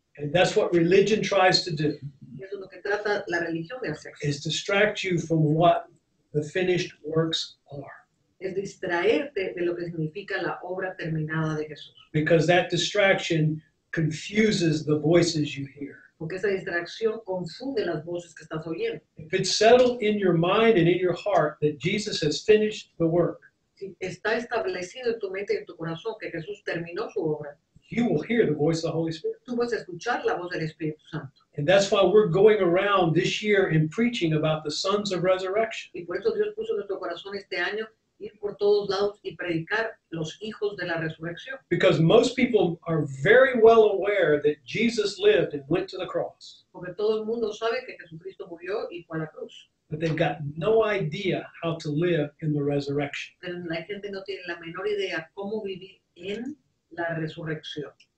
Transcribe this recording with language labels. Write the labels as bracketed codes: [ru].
[en] And that's what religion tries to do, [es] Y eso es lo que trata la religión de hacer. [en] is distract you from what the finished works are. [es] Es distraerte de lo que significa la obra terminada de Jesús. [en] Because that distraction confuses the voices you hear. [es] Porque esa distracción confunde las voces que estás oyendo. [en] If it's settled in your mind and in your heart that Jesus has finished the work, [es] Si está establecido en tu mente y en tu corazón que Jesús terminó su obra, [en] you will hear the voice of the Holy Spirit. [es] tú vas a escuchar la voz del Espíritu Santo. [en] And that's why we're going around this year and preaching about the sons of resurrection. [es] Y por eso Dios puso en nuestro corazón este año ir por todos lados y predicar los hijos de la resurrección. [en] Because most people are very well aware that Jesus lived and went to the cross, [es] Porque todo el mundo sabe que Jesucristo murió y fue a la cruz. [en] but they've got no idea how to live in the resurrection. [es] Pero la gente no tiene la menor idea cómo vivir en la resurrección.